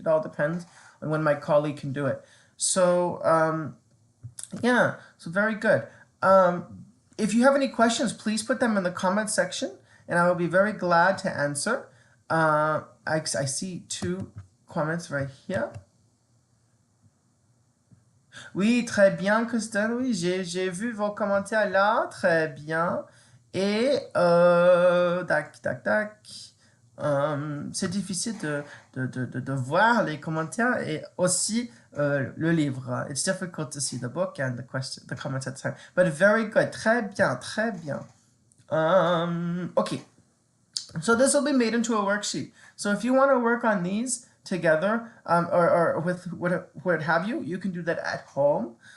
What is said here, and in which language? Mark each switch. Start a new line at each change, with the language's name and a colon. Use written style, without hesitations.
English: It all depends on when my colleague can do it. So yeah, so very good. If you have any questions, please put them in the comment section, and I will be very glad to answer. I see 2 comments right here.
French: Oui, très bien, Christelle. Oui, j'ai vu vos commentaires là. Très bien. Et, tac, tac, tac. C'est difficile de voir les commentaires et aussi le livre.
English: It's difficult to see the book and the comments at the time. But very good.
French: Très bien, très bien. Okay.
English: So this will be made into a worksheet. So if you want to work on these together or with what have you, you can do that at home.